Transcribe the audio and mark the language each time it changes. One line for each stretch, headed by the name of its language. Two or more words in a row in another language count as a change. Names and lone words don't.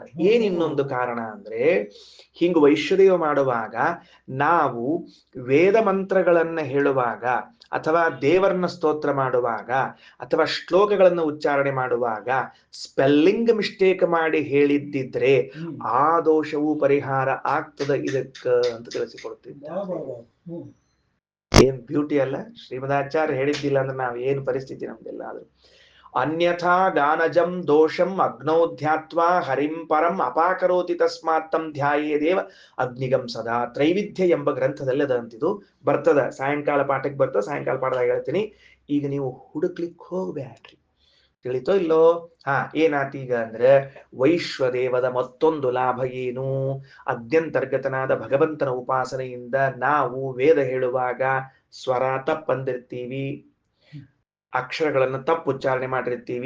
Kannada: ಏನ್ ಇನ್ನೊಂದು ಕಾರಣ ಅಂದ್ರೆ, ಹಿಂಗ ವೈಶ್ವದೇವ ಮಾಡುವಾಗ ನಾವು ವೇದ ಮಂತ್ರಗಳನ್ನ ಹೇಳುವಾಗ ಅಥವಾ ದೇವರನ್ನ ಸ್ತೋತ್ರ ಮಾಡುವಾಗ ಅಥವಾ ಶ್ಲೋಕಗಳನ್ನು ಉಚ್ಚಾರಣೆ ಮಾಡುವಾಗ
English: spelling mistake
Kannada: ಮಾಡಿ ಹೇಳಿದ್ದಿದ್ರೆ ಆ ದೋಷವು ಪರಿಹಾರ ಆಗ್ತದ ಇದಕ್ಕ ಅಂತ ತಿಳಿಸಿಕೊಡ್ತಿದ್ದಾರೆ. ಏನ್ ಬ್ಯೂಟಿ ಅಲ್ಲ? ಶ್ರೀಮದಾಚಾರ್ಯ ಹೇಳಿದ್ದಿಲ್ಲ ಅಂದ್ರೆ ನಾವು ಏನು ಪರಿಸ್ಥಿತಿ ನಮ್ದೆಲ್ಲ.
Sanskrit: ಆದ್ರೂ ಅನ್ಯಥಾ ಗಾನಜಂ ದೋಷಂ ಅಗ್ನೌಧ್ಯಾತ್ವ ಹರಿಂ ಪರಂ ಅಪಾಕರೋತಿ ತಸ್ಮಾತ್ ತಂ ಧ್ಯಾಯೇದೇವ ಅಗ್ನಿಗಂ ಸದಾ.
Kannada: ತ್ರೈವಿಧ್ಯ ಎಂಬ ಗ್ರಂಥದಲ್ಲಿ ಅದಂತಿದು ಬರ್ತದ. ಸಾಯಂಕಾಲ ಪಾಠಕ್ಕೆ ಬರ್ತದ, ಸಾಯಂಕಾಲ ಪಾಠದಾಗ ಹೇಳ್ತೀನಿ. ಈಗ ನೀವು ಹುಡುಕ್ಲಿಕ್ಕೆ ಹೋಗ್ಬ್ಯಾಡ್ರಿ. ತಿಳಿತೋ ಇಲ್ಲೋ? ಏನಾತೀಗ ಅಂದ್ರೆ, ವೈಶ್ವದೇವದ ಮತ್ತೊಂದು ಲಾಭ ಏನು? ಅದ್ಯಂತರ್ಗತನಾದ ಭಗವಂತನ ಉಪಾಸನೆಯಿಂದ ನಾವು ವೇದ ಹೇಳುವಾಗ ಸ್ವರ ತಪ್ಪಂದಿರ್ತೀವಿ, ಅಕ್ಷರಗಳನ್ನು ತಪ್ಪು ಉಚ್ಚಾರಣೆ ಮಾಡಿರ್ತೀವಿ.